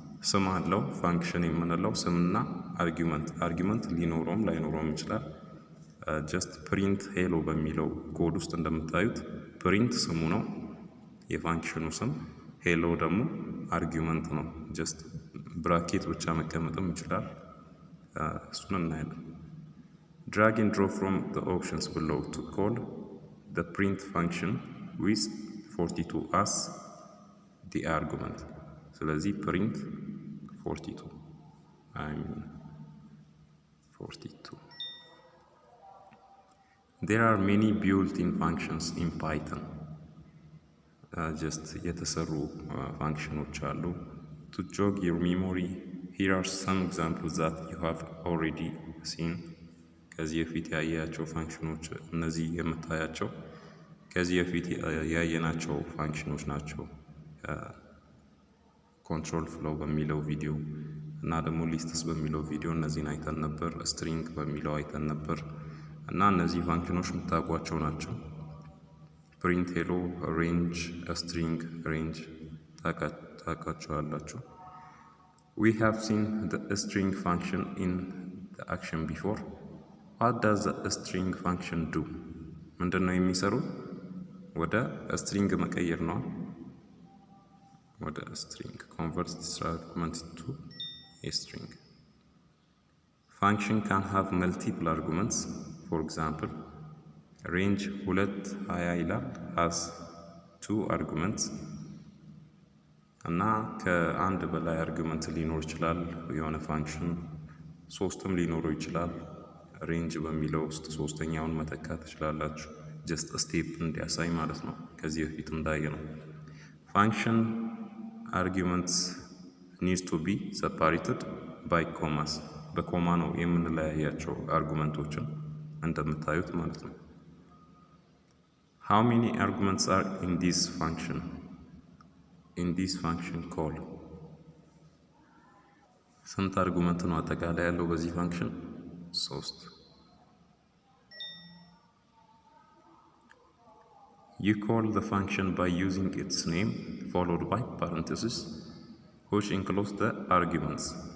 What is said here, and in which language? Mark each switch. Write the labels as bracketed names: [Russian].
[Amharic] ስም አለው ፋንክሽን የምንለው ስምና አርጊመንት ሊኖረውም ላይኖረውም ይችላል። ጀስት ፕሪንት ሄሎ በሚለው ኮድ ውስጥ እንደምታዩት ፕሪንት ስሙ ነው የፋንክሽኑ ስም፣ ሄሎ ደግሞ አርጊመንት ነው። ጀስት ብራኬት ብቻ መቀመጥም ይችላል። እሱን እናያለን። [English] Drag and drop from the options below to call the print function with 42 as the argument. [Amharic] ስለዚህ [English] print 42 There are many built-in functions in Python. [Amharic] Just የተሰሩ functions አሉ. [English] To jog your memory, here are some examples that you have already seen. [Amharic] ከዚህ በፊት ያያቸው ፋንክሽኖች እነዚህ የምታያቸው ከዚህ በፊት ያየናቸው ፋንክሽኖች ናቸው። ኮንትሮል ፍሎው በሚለው ቪዲዮ እና ደግሞ ሊስትስ በሚለው ቪዲዮ እነዚህን አይተን ነበር። ስትሪንግ በሚለው አይተን ነበር እና እነዚህ ፋንክሽኖች የምታውቋቸው ናቸው። ፕሪንት ሄሎ፣ ሬንጅ፣ ስትሪንግ ሬንጅ ታውቃቸዋላችሁ። [English] We have seen the string function in the action before. What does the string function do? [Amharic] ምንድነው የሚሰሩ? ወደ string መቀየር ነው። ወደ [English] string convert this argument to a string. Function can have multiple arguments. For example, range 220 ይላል has 2 arguments. [Amharic] እና ከአንድ በላይ አርጊመንት ሊኖር ይችላል። የሆነ ፋንክሽን ሶስትም ሊኖረው ይችላል። ሬንጅ በሚለው ውስጥ ሶስተኛውን መተካት ትችላላችሁ። ጀስት ስቴፕ እንዲያሳይ ማለት ነው። ከዚህ በፊት እንዳየነው [English] ፋንክሽን አርጊመንትስ ኒድስ ቱ ቢ ሰፓሬትድ ባይ ኮማስ። [Amharic] በኮማ ነው የምንለያያቸው አርጊመንቶችን እንደምታዩት ማለት ነው። [English] How many arguments are in this function? In this function call [Amharic] ስንት አርጉመንት ነው አጠቃላይ ያለው በዚህ ፋንክሽን? [English] 3። You call the function by using its name followed by parentheses which includes the arguments.